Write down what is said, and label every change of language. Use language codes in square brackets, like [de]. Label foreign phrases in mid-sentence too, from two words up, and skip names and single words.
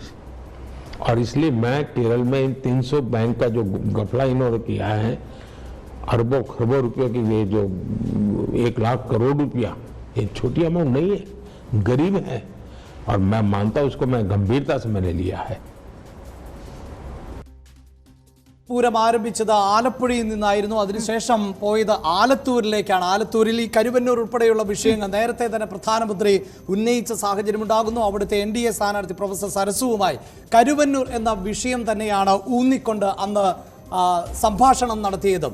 [hi] और इसलिए मैं केरल में इन 300 बैंक का जो घपला इन्होंने किया है, अरबों खरबों रुपयों की, ये जो 1 लाख करोड़ रुपया, ये छोटी अमाउंट नहीं है, गरीब है, और मैं मानता हूं उसको मैं गंभीरता से मैंने लिया है। [ml] പൂരം ആരംഭിച്ചത് ആലപ്പുഴയിൽ നിന്നായിരുന്നു. അതിനുശേഷം പോയത് ആലത്തൂരിലേക്കാണ്. ആലത്തൂരിൽ ഈ കരുവന്നൂർ ഉൾപ്പെടെയുള്ള വിഷയങ്ങൾ നേരത്തെ തന്നെ പ്രധാനമന്ത്രി ഉന്നയിച്ച സാഹചര്യമുണ്ടാകുന്നു. അവിടുത്തെ NDA സ്ഥാനാർത്ഥി പ്രൊഫസർ സരസുവുമായി കരുവന്നൂർ എന്ന വിഷയം തന്നെയാണ് ഊന്നിക്കൊണ്ട് അന്ന് സംഭാഷണം നടത്തിയതും.